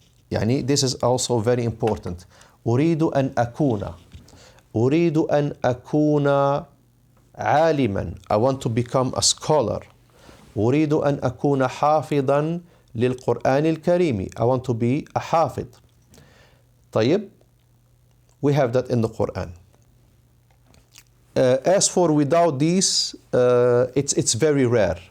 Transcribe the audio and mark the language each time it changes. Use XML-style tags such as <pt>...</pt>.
<en>يعني this is also very important.</en> <ar>أريد أن أكون. أريد أن أكون عالما.</ar> <en>I want to become a scholar.</en> <ar>أريد أن أكون حافظا للقرآن الكريم.</ar> <en>I want to be a حافظ. طيب, we have that in the Quran. As for without these, it's very rare.</en>